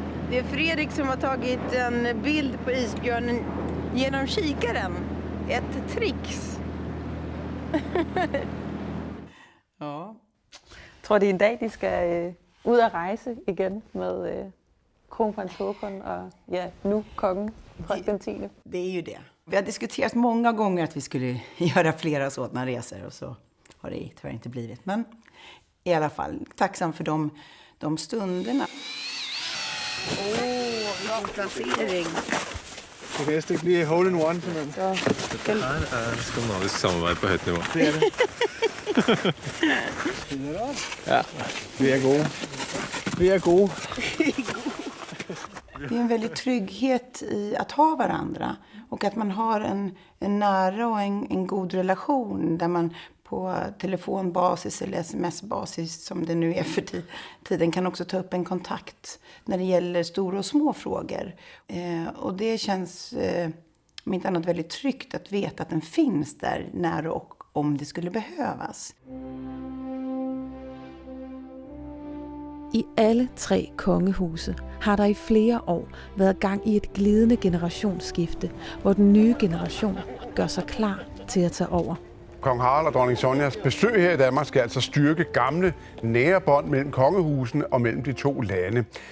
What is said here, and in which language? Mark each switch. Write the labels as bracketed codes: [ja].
[sv] Det är Fredrik som har tagit en bild på isbjörnen genom kikaren. Ett tricks. Ja. [da] Jeg tror, det er en dag, de skal ud at rejse igen med kronprins Håkon og nu kongen Frederik den 10. [sv] Det är ju det. Vi har diskuterat många gånger att vi skulle göra flera sådana resor och så har det tyvärr inte blivit. Men i alla fall tacksam för de stunderna. Bra placering. [da] Det kan næsten ikke blive hole in one, simpelthen. Dette her er skandinavisk samarbeid på højt niveau. Det er det. Ja, vi er gode. Vi er gode. [sv] Det är en väldigt trygghet i att ha varandra och att man har en nära och en god relation där man på telefonbasis eller sms-basis som det nu är för tiden kan också ta upp en kontakt när det gäller stora och små frågor. Och det känns om inte annat väldigt tryggt att veta att den finns där när och om det skulle behövas. [da] I alle 3 kongehuse har der i flere år været gang i et glidende generationsskifte, hvor den nye generation gør sig klar til at tage over. Kong Harald og dronning Sonjas besøg her i Danmark skal altså styrke gamle, nære bånd mellem kongehusene og mellem de 2 lande.